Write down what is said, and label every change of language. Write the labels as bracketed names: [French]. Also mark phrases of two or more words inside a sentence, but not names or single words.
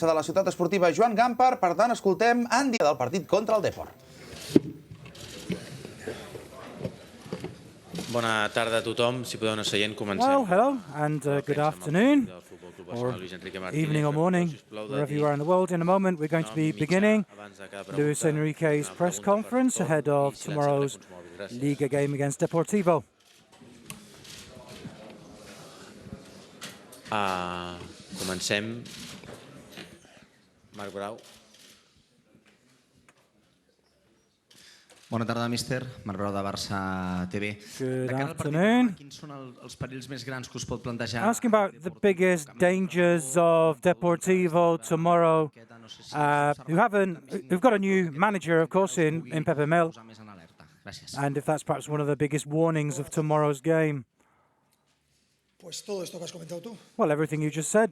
[Catalan] De la ciutat esportiva Joan Gampar, per tant, escoltem Andy del partit contra el Depor. Bona tarda a tothom. Si podeu anar seient, comencem. [English] Well, hello and good afternoon, or evening or morning, wherever you are in the world. In a moment, we're going to be beginning Luis Enrique's press conference ahead of tomorrow's Liga game against Deportivo. [Catalan] Comencem. Marc Brau. Bona tarda, míster. Marc Brau de Barça TV. [English] Good afternoon. [Catalan] Quins són els perills més grans que us pot plantejar? [English] Asking about the biggest dangers of Deportivo tomorrow, who've got a new manager, of course, in Pepe Mel, and if that's perhaps one of the biggest warnings of tomorrow's game. Well, everything you just said.